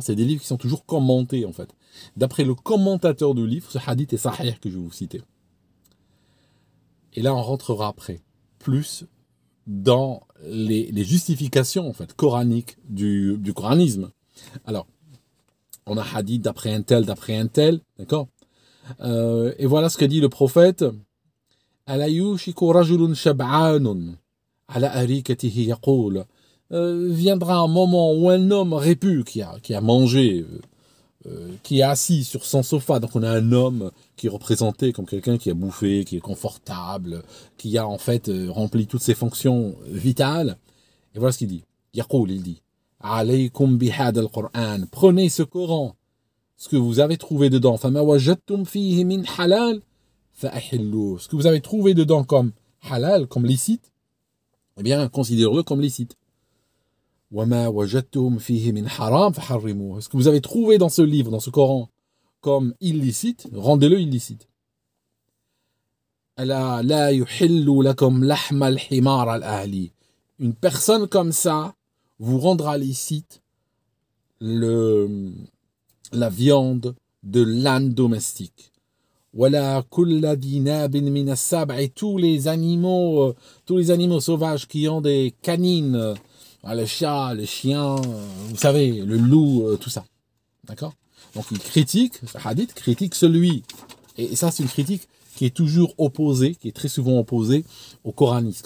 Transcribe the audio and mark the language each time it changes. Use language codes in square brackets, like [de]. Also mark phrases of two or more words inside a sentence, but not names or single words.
[fr] C'est des livres qui sont toujours commentés en fait. D'après le commentateur du livre, ce hadith est sahih que je vais vous citer. Et là, on rentrera après, plus dans les justifications en fait, coraniques du coranisme. Alors, on a hadith d'après un tel, d'accord. Et voilà ce que dit le prophète. [ar] ألا يوشك رجل شبعان على أريكته يقول. [fr] Viendra un moment où un homme répu qui a mangé, qui est assis sur son sofa, donc on a un homme qui est représenté comme quelqu'un qui a bouffé, qui est confortable, qui a en fait rempli toutes ses fonctions vitales. Et voilà ce qu'il dit. Yaqul, il dit [ar] عليكم بهذا القرآن, [fr] prenez ce Coran, ce que vous avez trouvé dedans, [ar] فما وجدتم فيه من حلال فأحلوه, [fr] ce que vous avez trouvé dedans comme halal, comme licite, eh bien considérez-le comme licite. [ar] وما وجدتم فيه من حرام فحرموه, [fr] ce que vous avez trouvé dans ce livre, dans ce Coran, comme illicite, rendez-le illicite. [ar] ألا لا يحل لكم لحم الحمار الأهلي, [fr] une personne comme ça vous rendra licite la viande de l'âne domestique. Voilà [ar] كل ذي ناب من السباع', [fr] et tous les animaux sauvages qui ont des canines, le chat, le chien, vous savez, le loup, tout ça. D'accord? Donc il critique, ce hadith critique celui, et ça c'est une critique qui est toujours opposée, qui est très souvent opposée aux coranistes.